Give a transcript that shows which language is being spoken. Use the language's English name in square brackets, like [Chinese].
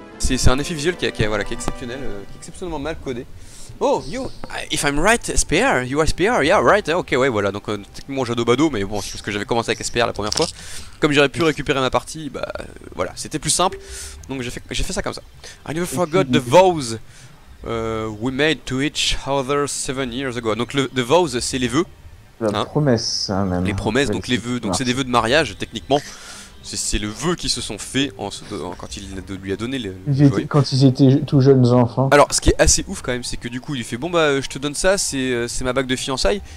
[French] C'est un effet visuel qui est exceptionnel, qui est exceptionnellement mal codé. [English] Oh, you, if I'm right, SPR, you are SPR, yeah, right, ok, [French] ouais, voilà, donc techniquement j'ado bado, mais bon, c'est parce que j'avais commencé avec SPR la première fois. Comme j'aurais pu récupérer ma partie, bah voilà, c'était plus simple, donc j'ai fait ça comme ça. [English] I never forgot the vows we made to each other 7 years ago. [French] Donc the vows, c'est les vœux. La promesse, hein, même. Les promesses, donc les vœux, donc c'est des vœux de mariage, techniquement. C'est le vœu qui se sont faits quand il lui a donné quand ils étaient tout jeunes enfants. Alors ce qui est assez ouf quand même c'est que du coup il fait bon bah je te donne ça, c'est ma bague de fiançailles.